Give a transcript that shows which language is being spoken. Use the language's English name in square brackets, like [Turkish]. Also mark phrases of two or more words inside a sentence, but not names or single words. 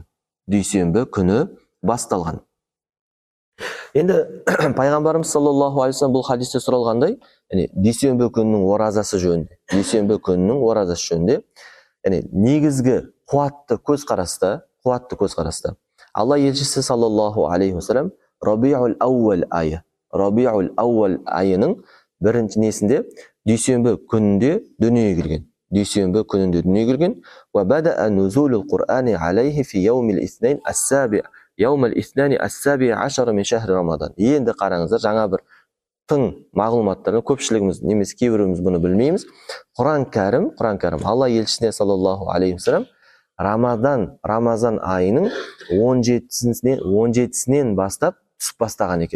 [Kazakh] Дүйсенбі күні басталған. Енді пайғамбарымыз [Arabic] صلى الله عليه وسلم [Kazakh] бұл хадисте сұралғандай, дүйсенбі күннің оразасы жөнінде, негізгі қуатты көзқараста Алла елшісі [Arabic] صلى الله عليه وسلم [Kazakh] Рабиул ауал айының бірінші несінде дүйсенбі күнінде дүниеге келген. [Arabic] وبدأ نزول القرآن عليه في يوم الاثنين السابع يوم الاثنين السابع عشر من شهر رمضان. [Kazakh] Енді қараңыздар, жаңа бір тың мағлұматтарды көпшілігіміз немесе кейбіріміз бұны білмейміз. Құран кәрім Алла елшісіне [Arabic] صلى الله عليه وسلم [Kazakh] Рамазан айының 17-сінен бастап түсіп бастаған екен.